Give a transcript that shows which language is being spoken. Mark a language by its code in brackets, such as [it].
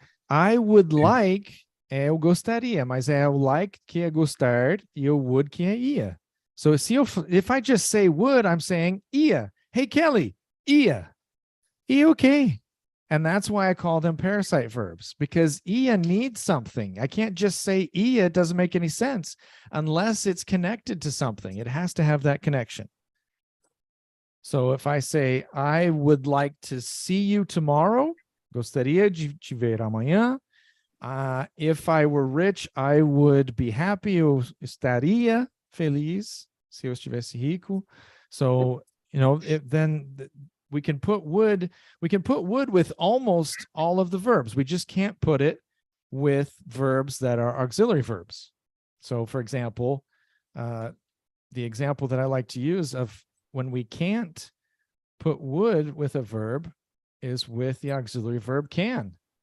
[en] I would like, [pt] eu gostaria, mas é o like que é gostar e o would que é ia. [en] So if I just say would, I'm saying ia. Hey, Kelly, ia. Ia okay. And that's why I call them parasite verbs, because ia needs something. I can't just say ia, it doesn't make any sense unless it's connected to something. It has to have that connection. So if I say, I would like to see you tomorrow, [pt] gostaria de te ver amanhã. [en] If I were rich, I would be happy. [pt] Eu estaria feliz se eu estivesse rico. [en] So, then we can put would with almost all of the verbs. We just can't put it with verbs that are auxiliary verbs. So for example, the example that I like to use of when we can't put would with a verb is with the auxiliary verb can.